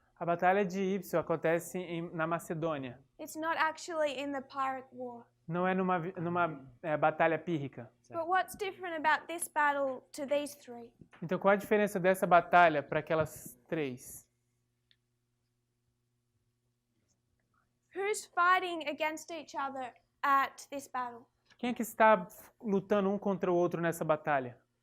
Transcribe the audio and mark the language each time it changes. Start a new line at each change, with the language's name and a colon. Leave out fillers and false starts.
Portuguese: A Batalha de Ipso acontece na Macedônia.
English: It's not actually in the Pyrrhic War.
Portuguese: Não é numa batalha pírrica.
English: But what's different about this battle to these 3?
Portuguese: Então, qual a diferença dessa batalha para aquelas 3?
English: Who's fighting against each other at this battle?
Portuguese: Quem é que está lutando um contra o outro nessa batalha?